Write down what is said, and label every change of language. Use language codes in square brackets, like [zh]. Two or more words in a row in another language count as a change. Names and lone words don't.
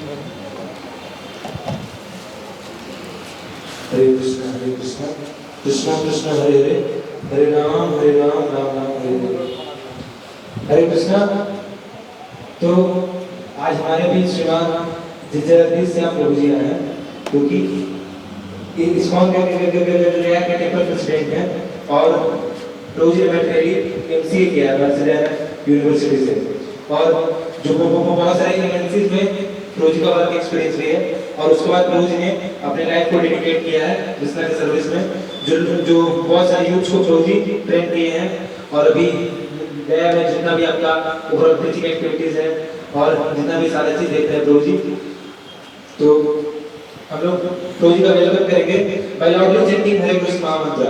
[sa] हरे कृष्णा कृष्णा कृष्णा हरे हरे, हरे राम राम राम हरे हरे। हरे कृष्णा। [hi] तो आज हमारे बीच श्रीमान जगदीश श्याम प्रभु जी आए हैं, क्योंकि इस्कॉन के [en] temple president [hi] हैं और प्रभु जी ने MCA किया है यूनिवर्सिटी से, और जो बहुत सारे एजेंसीज में प्रभु जी का [en] work experience [hi] भी है। और उसके बाद प्रभु जी ने अपने लाइफ को डेडिकेट किया है कृष्णा की सर्विस में, जो बहुत सारे यूथ को प्रभु जी ट्रेन किए हैं। और अभी गया में जितना भी आपका [en] overall preaching activities [hi] है और जितना भी सारे चीज देखते हैं प्रभु जी, तो हम लोग प्रभु जी का वेलकम करेंगे [en] by loudly chanting [hi] हरे कृष्ण महामंत्र।